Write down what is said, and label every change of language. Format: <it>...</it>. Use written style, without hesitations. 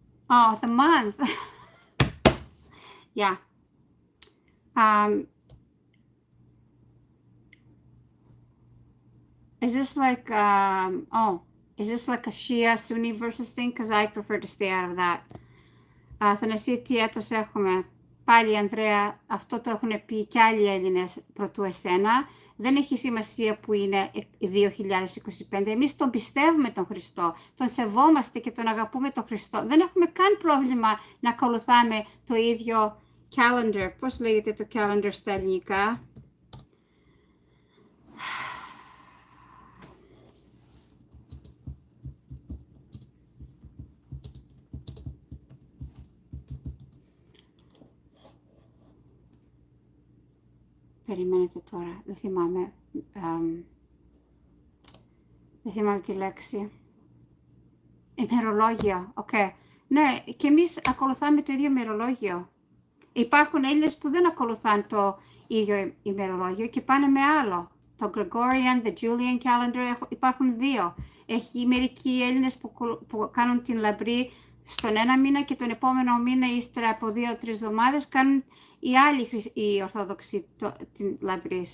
<en>Oh, the month. Yeah. Is this like is this like a Shia Sunni versus thing? Because I prefer to stay out of that.</en> <el>Θανασία, τι έτος έχουμε? Πάλι, Ανδρέα, αυτό το έχουν πει και άλλοι Έλληνες προτού εσένα. Δεν έχει σημασία που είναι 2025. Εμείς τον πιστεύουμε τον Χριστό, τον σεβόμαστε και τον αγαπούμε τον Χριστό. Δεν έχουμε καν πρόβλημα να ακολουθάμε το ίδιο calendar. Πώς λέγεται το calendar στα ελληνικά? Περιμένετε τώρα, δεν θυμάμαι τη λέξη. Ημερολόγιο, οκ. Ναι, και εμείς ακολουθάμε το ίδιο ημερολόγιο. Υπάρχουν Έλληνες που δεν ακολουθούν το ίδιο ημερολόγιο και πάνε με άλλο. Το Gregorian,</el> <en>the Julian calendar,</en> <el>υπάρχουν δύο. Έχει μερικοί Έλληνες που κάνουν την λαμπρή στον ένα μήνα και τον επόμενο μήνα, ύστερα από 2-3 εβδομάδες, κάνουν οι άλλοι οι Ορθόδοξοι την λαμπρή.</el>